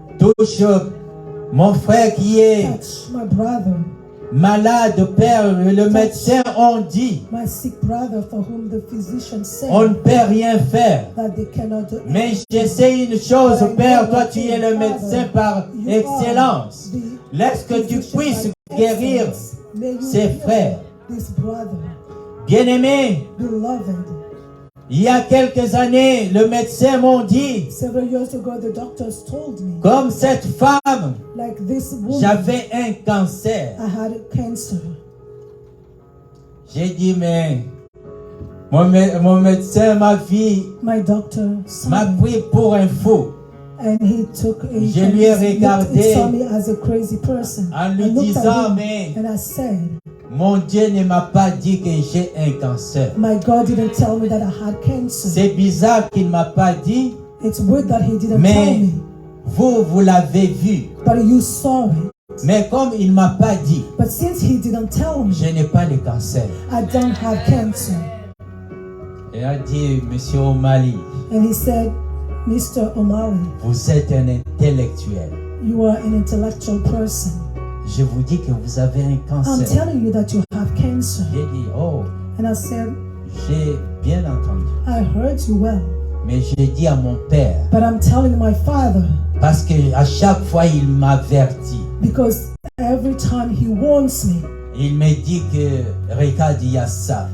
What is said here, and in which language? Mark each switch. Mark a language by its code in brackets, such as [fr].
[fr] Touche mon frère qui est [en] Touch my brother, [fr] malade, Père. Le médecin ont dit, [en] my sick brother for whom the physician said [fr] on ne peut rien faire. [en] that they cannot do [fr] Mais je sais une chose, Père, toi tu es le médecin par excellence. Laisse que tu puisses guérir ses frères. [en] This brother, [fr] Bien-aimé, [en] beloved. [fr] il y a quelques années, le médecin m'ont dit, [en] Several years ago, the doctors told me, [fr] comme cette femme, [en] like this woman, [fr] j'avais un cancer. [en] I had cancer. [fr] J'ai dit, mais mon médecin, ma fille, [en] My doctor saw [fr] m'a [en] me, [fr] pris pour un fou. [en] and he took a [fr] Je lui ai regardé [en] he saw me as a crazy person. [fr] en lui [en] I looked [fr] disant, [en] at him [fr] mais [en] and I said, [fr] mon Dieu ne m'a pas dit que j'ai un cancer. [en] my God didn't tell me that I had cancer. [fr] C'est bizarre qu'il ne m'a pas dit, [en] It's weird that he didn't tell [fr] mais [en] me, [fr] vous l'avez vu. [en] but you saw it. [fr] Mais comme il ne m'a pas dit, [en] But since he didn't tell me, [fr] je n'ai pas de cancer. [en] I don't have cancer. [fr] Il a dit, Monsieur O'Malley, [en] And he said, Mr. O'Malley, [fr] vous êtes un intellectuel. [en] you are an intellectual person. [fr] Je vous dis que vous avez un [en] I'm [fr] cancer. [en] telling you that you have cancer. [fr] J'ai dit, oh, [en] And I said, [fr] j'ai bien entendu. [en] I heard you well. [fr] Mais j'ai dit à mon père, [en] But I'm telling my father, [fr] parce que à chaque fois il m'avertit. [en] because every time he warns me, [fr] Il me dit que, regarde, il y a ça.